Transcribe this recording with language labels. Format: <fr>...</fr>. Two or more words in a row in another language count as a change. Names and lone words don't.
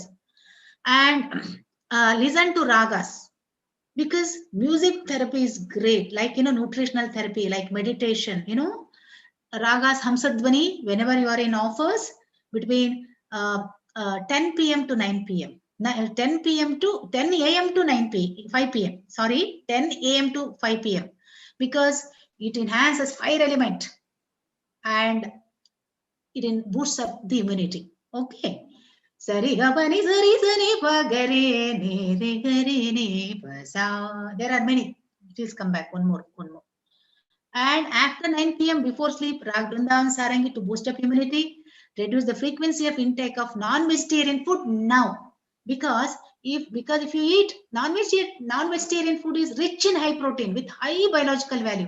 <en>And listen to ragas, because music therapy is great, like, nutritional therapy, like meditation, ragas, hamsadvani, whenever you are in office between 10 p.m. to 9 p.m. 10 p.m. to 10 a.m. to 5 p.m. Sorry, 10 a.m. to 5 p.m. Because It enhances fire element and it boosts up the immunity. Okay. Sari gapani sari sari pa gare ne re gare ne pa sa. There are many. Please come back. One more. And after 9 p.m. before sleep, Rag Vrindavan Sarangi to boost up immunity, reduce the frequency of intake of non-vegetarian food now. Because if you eat non-vegetarian food is rich in high protein with high biological value.</en>